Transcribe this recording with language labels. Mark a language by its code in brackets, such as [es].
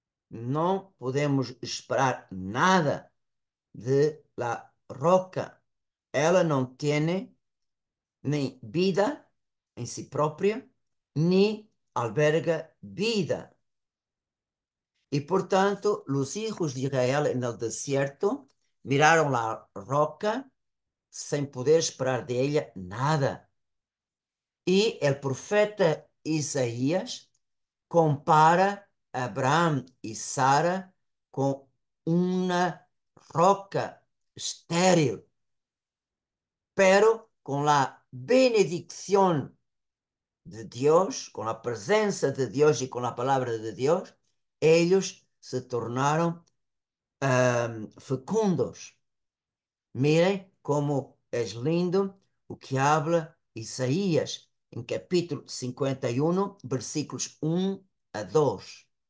[pt] Não podemos esperar nada [es] de la roca. [pt] Ela não tem nem vida em si própria, nem alberga vida. E, portanto, os [es] hijos [pt] de Israel no [es] desierto [pt] miraram [es] la roca [pt] sem poder esperar dela nada. E o profeta Isaías compara Abraão e Sara com uma roca estéril, [es] pero [pt] com a [es] benedicción de Dios, con la presencia de Dios y con la palabra de Dios, ellos se tornaron fecundos. Miren cómo es lindo [pt] o que [es] habla Isaías en capítulo 51, versículos 1 a 2.